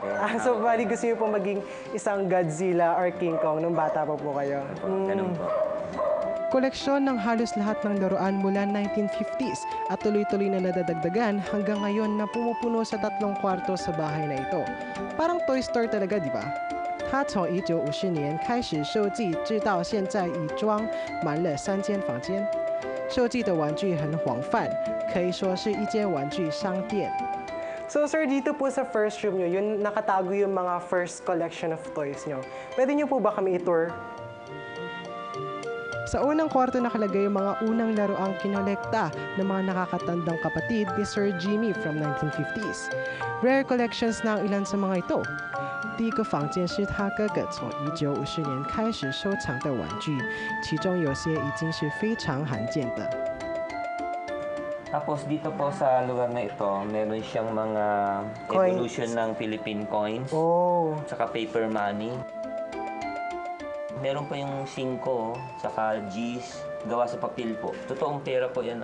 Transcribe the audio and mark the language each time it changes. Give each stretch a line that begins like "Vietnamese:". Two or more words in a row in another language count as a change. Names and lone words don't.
Filipino: So, bali gusto niyo po maging isang Godzilla or King Kong nung bata pa po kayo? Ganun po. Koleksyon ng halos lahat ng laruan mula 1950s at tuloy-tuloy na nadadagdagan hanggang ngayon na pumupuno sa 3 kwarto sa bahay na ito. Parang toy store talaga, di ba?
Chinese: 他从1950年开始收集，直到现在已装满了3间房间。收集的玩具很广泛，可以说是一间玩具商店。
Filipino: So sir, dito po sa
English: first room
Filipino: nyo, yun nakatago yung mga
English: first collection of toys
Filipino: nyo. Pwede nyo po ba kami i-tour? Sa unang kwarto nakalagay yung mga unang laruang kinolekta ng mga nakakatandang kapatid ni Sir Jimmy from 1950s.
English: Rare collections
Filipino: na ang ilan sa mga ito.
Chinese: 第一个房间是他哥哥从1950年开始收藏的玩具，其中有些已经是非常罕见的。
Filipino: Tapos dito po sa lugar na ito, meron siyang mga evolution ng
English: Philippine coins,
Filipino: saka
English: paper money.
Filipino: Meron pa yung 5, saka G's, gawa sa papel po. Totoong pera po yan.